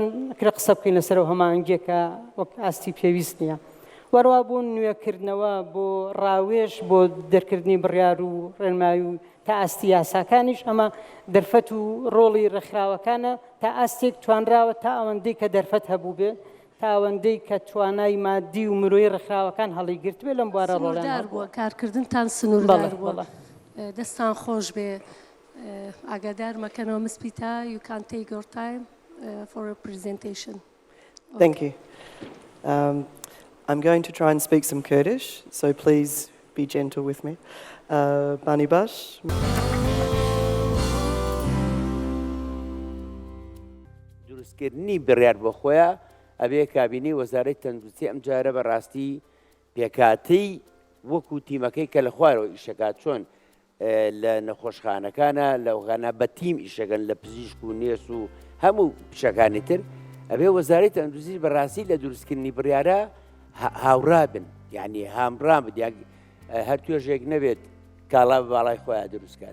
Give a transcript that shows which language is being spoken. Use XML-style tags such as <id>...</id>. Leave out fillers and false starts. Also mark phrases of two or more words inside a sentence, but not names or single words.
<ckb>کرە قسە بکەین لەسەر هەمانگیەکە وەک ئاستی پێویست نییە وەروە بۆ نوێکردنەوە بۆ ڕاوێژ بۆ دەرکردنی بڕیار و ڕێنمایی و تا ئاستی یاساکانیش ئەمە دەرفەت و ڕۆڵی ڕێکخراوەکانە تا ئاستێک توانراوە تا ئەوەندەی کە دەرفەت هەبوو بێ تا ئەوەندەی کە توانای مادی و مرۆیی ڕێکخراوەکان هەڵیگرت بێ لەم بوارە ڕۆڵیان بووە کارکردنتان سنووردار بووە دەستان خۆش بێ ئاگادار مەکەنەوە مسپیتا</ckb> <en>you can take your time for a presentation. Thank you. I'm going to try and speak some Kurdish, so please be gentle with me.</en> <ckb>Bani bash. دروستکردنی بڕیار بۆ خۆیان ئەبێ کابینی وەزارەی تەندروستی ئەم جارە بەڕاستی پێکاتەی وەکو تیمەکەی کە لە خوارەوە ئیشەکات چۆن لە نەخۆشخانەکانە لەوغانە بە تیم ئیشەکەن لە پزیشک و نێس و هەموو پیشەکانی تر ئەبێ وەزارەی تەندروستی بەڕاستی لە دروستکردنی بڕیارە هاوڕا بن یعنی هامڕان بدیان هەر توێژێک نەبێت کاڵا بە باڵای خۆیان دروستکات.</ckb>